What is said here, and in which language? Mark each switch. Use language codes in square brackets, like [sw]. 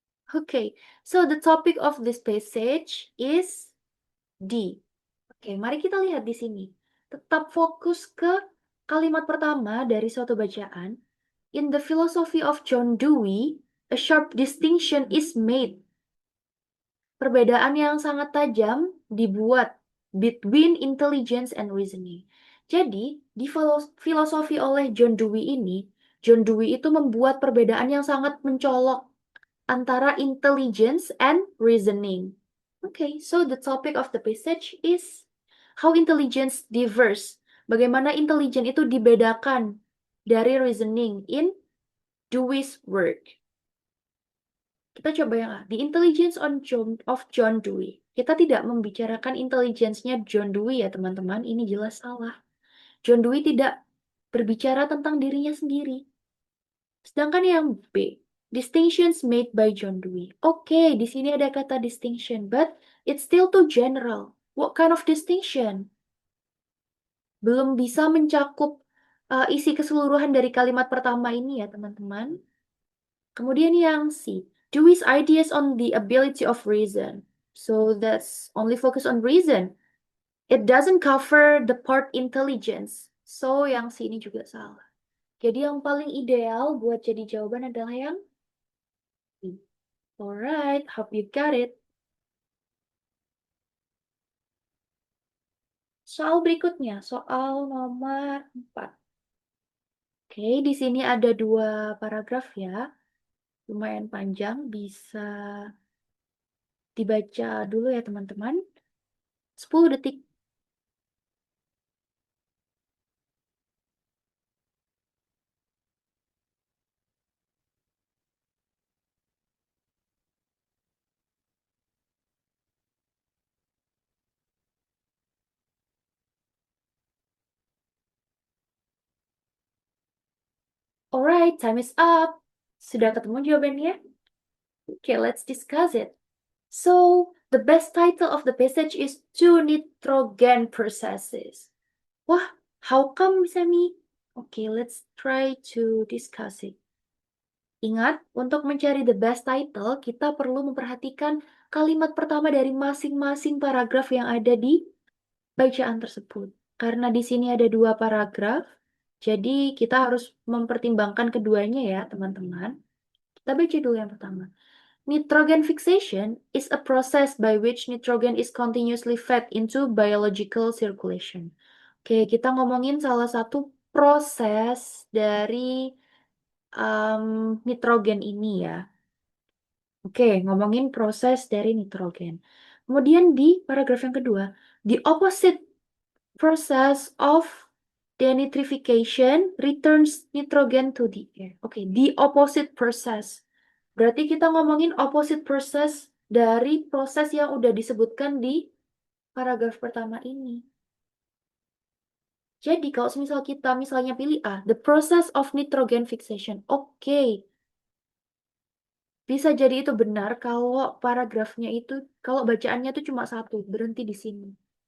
[en] Okay, so the topic of this passage is D. [id] Oke, mari kita lihat di sini. Tetap fokus ke kalimat pertama dari suatu bacaan. [en] In the philosophy of John Dewey, a sharp distinction is made. [id] Perbedaan yang sangat tajam dibuat [en] between intelligence and reasoning. [id] Jadi, di filosofi oleh John Dewey ini, John Dewey itu membuat perbedaan yang sangat mencolok antara [en] intelligence and reasoning. Okay, so the topic of the passage is how intelligence differs. [id] Bagaimana intelijen itu dibedakan dari [en] reasoning in Dewey's work. [id] Kita coba yang A. [en] The Intelligence of John Dewey. [id] Kita tidak membicarakan intelligence-nya John Dewey ya teman-teman. Ini jelas salah. John Dewey tidak berbicara tentang dirinya sendiri. Sedangkan yang B. [en] Distinctions made by John Dewey. [id] Oke, di sini ada kata [en] distinction, but it's still too general. What kind of distinction? [id] Belum bisa mencakup isi keseluruhan dari kalimat pertama ini ya teman-teman. Kemudian yang C, [en] Dewey's ideas on the ability of reason. So that's only focus on reason. It doesn't cover the part intelligence. [id] So yang C ini juga salah. Jadi yang paling ideal buat jadi jawaban adalah yang C. [en] Alright, hope you got it. [id] Soal berikutnya, soal nomor 4. Oke, di sini ada 2 paragraf ya. Lumayan panjang, bisa dibaca dulu ya teman-teman. 10 detik. [en] Alright, time is up. [id] Sudah ketemu jawabannya? [en] Okay, let's discuss it. So, the best title of the passage is Two Nitrogen Processes. Wah, how come, Sami? Okay, let's try to discuss it. [id] Ingat, untuk mencari [en] the best title, [id] kita perlu memperhatikan kalimat pertama dari masing-masing paragraf yang ada di bacaan tersebut. Karena di sini ada 2 paragraf, jadi kita harus mempertimbangkan keduanya ya, teman-teman. Kita baca dulu yang pertama. [en] Nitrogen fixation is a process by which nitrogen is continuously fed into biological circulation. [id] Oke, kita ngomongin salah satu proses dari nitrogen ini ya. Oke, ngomongin proses dari nitrogen. Kemudian di paragraf yang kedua, [en] the opposite process of denitrification returns nitrogen to the air. Oke, the opposite process. [id] Berarti kita ngomongin opposite process dari proses yang udah disebutkan di paragraf pertama ini. Jadi kalau misal kita misalnya pilih A, [en] the process of nitrogen fixation. [id] Oke, bisa jadi itu benar kalau paragrafnya itu, kalau bacaannya itu cuma satu, berhenti di sini.